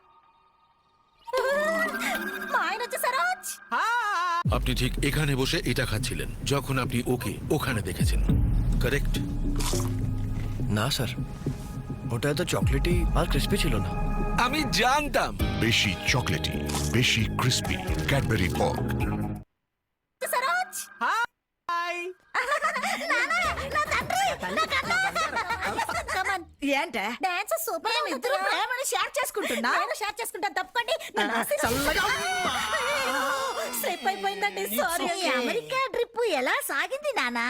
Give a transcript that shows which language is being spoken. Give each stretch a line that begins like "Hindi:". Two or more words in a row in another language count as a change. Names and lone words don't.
Telugu: మా ఆయన వచ్చేసారు.
Bangla: আপনি ঠিক এখানে বসে এটা খাচ্ছিলেন যখন আপনি ওকে ওখানে দেখেছেন।
English: correct na sir
Bangla: ওটা তো চকলেটি আর ক্রিসপি ছিল না আমি জানতাম বেশি চকলেটি বেশি ক্রিস্পি ক্যাডবেরি পপ
Telugu: సరోజ్ హాయ్ ఏంటే డాన్స్ సూపర్ ఇద్దరు ప్రేమని షేర్ చేసుకుంటున్నా నేను షేర్ చేసుకుంటాను తప్పండి స్లిప్ అయిపోయిందండి సారీ అమెరికా ట్రిప్ ఎలా సాగింది నానా